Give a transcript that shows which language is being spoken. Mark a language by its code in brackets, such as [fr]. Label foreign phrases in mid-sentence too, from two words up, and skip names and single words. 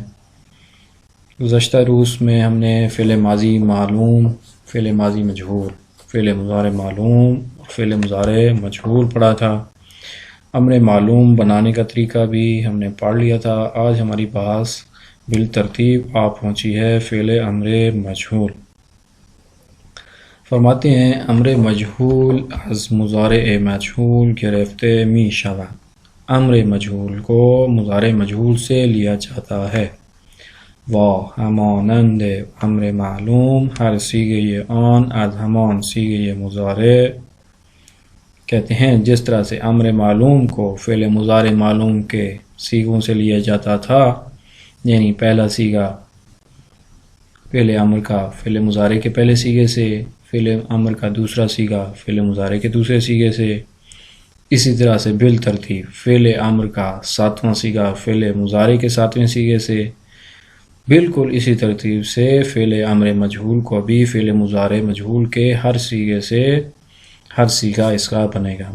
[ur] گزشتہ روز میں ہم نے فعل ماضی معلوم، فعل ماضی مجہول، فعل مضارع معلوم اور فعل مضارع مجہول پڑھا تھا۔ امر معلوم بنانے کا طریقہ بھی ہم نے پڑھ لیا تھا۔ آج ہماری بحث بالترتیب پہنچی ہے فعل امر مجہول۔ فرماتے ہیں [fa] امر مجہول از مضارع مجہول گرفته می شود۔ [ur] امر مجہول کو مضارع مجہول سے لیا جاتا ہے۔ [fa] و همانند امر معلوم ہر صیغه آن از همان صیغه مضارع، [ur] کہتے ہیں جس طرح سے امر معلوم کو فعل مضارع معلوم کے صیغوں سے لیا جاتا تھا، یعنی پہلا صیغہ فعل امر کا فعل مضارع کے پہلے صیغے سے، فعل امر کا دوسرا صیغہ فعل مضارع کے دوسرے صیغے سے، اسی طرح سے بالترتیب فعل امر کا ساتواں صیغہ فعل مضارع کے ساتویں صیغے سے، بالکل اسی ترتیب سے فعل امر مجہول کو بھی فعل مضارع مجہول کے ہر صیغے سے ہر صیغہ اس کا بنے گا۔